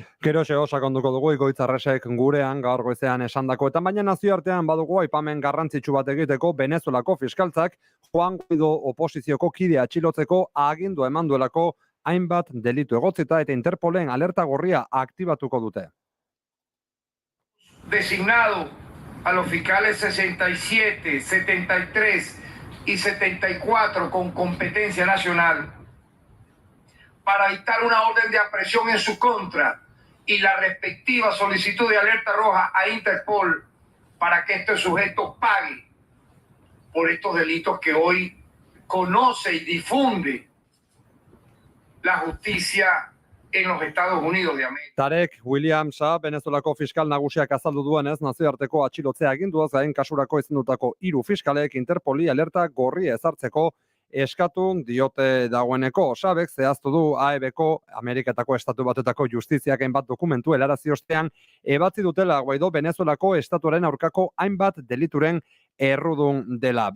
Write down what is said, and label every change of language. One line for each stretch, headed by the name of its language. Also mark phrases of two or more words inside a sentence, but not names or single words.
Basque: Gero xeo sakonduko dugu Igoitzarresek gurean gaur goizean esandakoetan, baina nazioartean badugu aipamen garrantzitsu bat egiteko Venezuelako fiskaltzak Juan Guaido oposizioko kidea atxilotzeko agindu eman duelako hainbat delitu egotzita eta Interpolen alerta gorria aktibatuko dute.
Spanish: Designado a los fiscales 67, 73 y 74 con competencia nacional para dictar una orden de aprehensión en su contra y la respectiva solicitud de alerta roja a Interpol para que este sujeto pague por estos delitos que hoy conoce y difunde la justicia en los Estados Unidos de América.
Basque: Tarek Williamsa, Venezuelako fiskal nagusiak azaldu duenez, nazioarteko atxilotzea aginduaz gain kasurako izendutako 3 fiskalek Interpoli alerta gorria ezartzeko eskatu diote dagoeneko. Sabek zehaztu du AEB-ko, Ameriketako Estatu Batuetako justiziak hainbat dokumentu helarazi ostean ebatzi dutela Guaidó Venezuelako estatuaren aurkako hainbat delituren errudun dela.